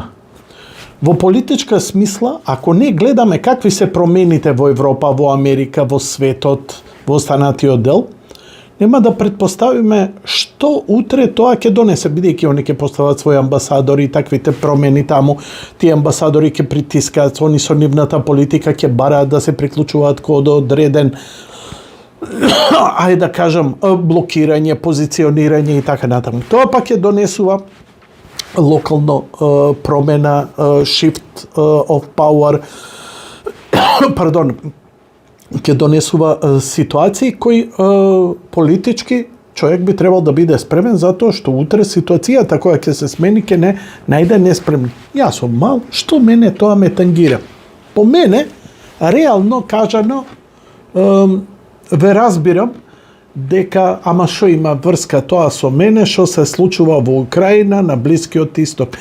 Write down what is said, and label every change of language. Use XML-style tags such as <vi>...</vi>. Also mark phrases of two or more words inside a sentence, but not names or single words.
<mk>Во политичка смисла, ако не гледаме какви се промените во Европа, во Америка, во светот, во останатиот дел, нема да предпоставиме што утре тоа ќе донесе, бидејќи они ќе постават своји амбасадори, таквите промени таму, тие амбасадори ќе притискаат, они со нивната политика ќе бараат да се приклучуваат код одреден да кажам, блокирање, позиционирање и така натаму. Тоа пак ќе донесува локално промена,</mk> <en>shift of power,</en> <mk>пардон, ќе донесува ситуации кои политички човек би требал да биде спремен, затоа што утре ситуацијата која ќе се смени ќе не најде неспремни. Јас сум мал, што мене тоа ме тангира. По мене, реално кажано, ве разбирам дека ама што има врска тоа со мене, што се случува во Украина, на Блискиот Исток.</mk>